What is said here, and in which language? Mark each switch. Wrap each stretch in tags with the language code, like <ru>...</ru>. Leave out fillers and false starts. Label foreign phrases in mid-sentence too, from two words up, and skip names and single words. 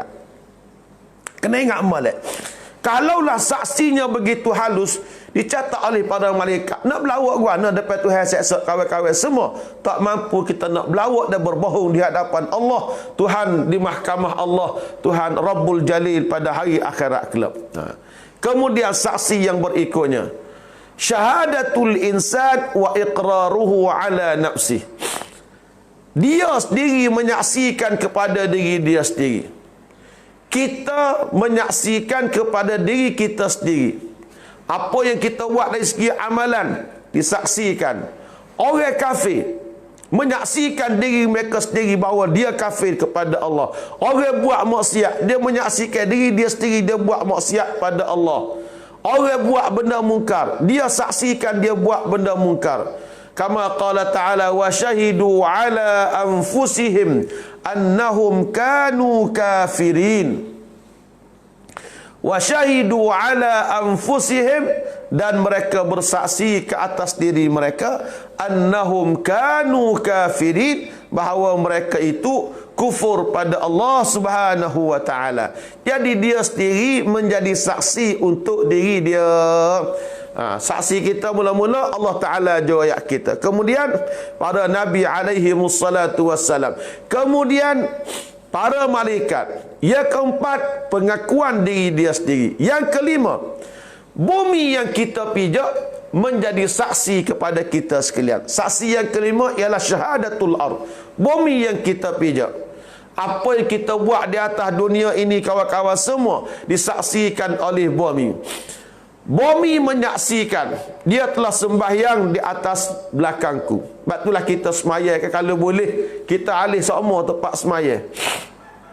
<ms>Kena ingat molek. Kalaulah saksinya begitu halus dicatat oleh para malaikat, nak berlawak guana depan Tuhan seksa kawan-kawan semua, tak mampu kita nak berlawak dan berbohong di hadapan Allah, Tuhan di mahkamah Allah, Tuhan Rabbul Jalil pada hari akhirat kelak. Kemudian saksi yang berikutnya,</ms> <ar>شهادة الإنسان وإقراره على نفسه.</ar> <ms>Dia sendiri menyaksikan kepada diri dia sendiri. Kita menyaksikan kepada diri kita sendiri. Apa yang kita buat dari segi amalan disaksikan. Orang kafir menyaksikan diri mereka sendiri bahawa dia kafir kepada Allah. Orang buat maksiat, dia menyaksikan diri dia sendiri dia buat maksiat pada Allah. Orang buat benda mungkar, dia saksikan dia buat benda mungkar.</ms> <ar>كما قال تعالى وشهدوا على أنفسهم أنهم كانوا كافرين. وشهدوا على أنفسهم,</ar> <ms>dan mereka bersaksi ke atas diri mereka</ms> <ar>أنهم كانوا كافرين,</ar> <ms>bahawa mereka itu kufur pada Allah</ms> <ar>سبحانه وتعالى.</ar> <ms>Jadi dia sendiri menjadi saksi untuk diri dia. Saksi kita mula-mula Allah Ta'ala ayat kita. Kemudian para Nabi</ms> <ar>عليه الصلاة والسلام.</ar> <ms>Kemudian para malaikat. Yang keempat, pengakuan diri dia sendiri. Yang kelima, bumi yang kita pijak menjadi saksi kepada kita sekalian. Saksi yang kelima ialah</ms> <ar>شهادة الأرض.</ar> <ms>Bumi yang kita pijak. Apa yang kita buat di atas dunia ini kawan-kawan semua disaksikan oleh bumi. Bumi menyaksikan dia telah sembahyang di atas belakangku. Sebab itulah kita semaya kalau boleh kita alih semua tempat semaya.</ms>